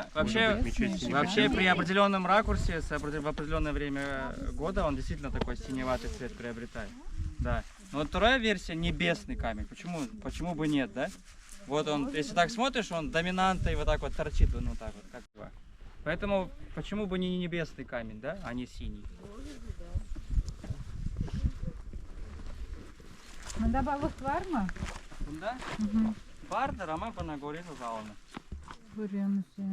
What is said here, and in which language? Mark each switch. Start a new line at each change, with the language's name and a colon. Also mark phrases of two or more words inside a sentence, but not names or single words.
Russian: вообще при определенном ракурсе, в определенное время года он действительно такой синеватый цвет приобретает. Да. Но вот вторая версия небесный камень. Почему бы нет, да? Вот он, если так смотришь, он доминантой вот так вот торчит, ну так вот, как бы. Поэтому почему бы не небесный камень, да, а не синий?
Turkish: Bunda balık var mı? Bunda Hı. vardır ama bana göre zavallı. Görüyorsunuz ya.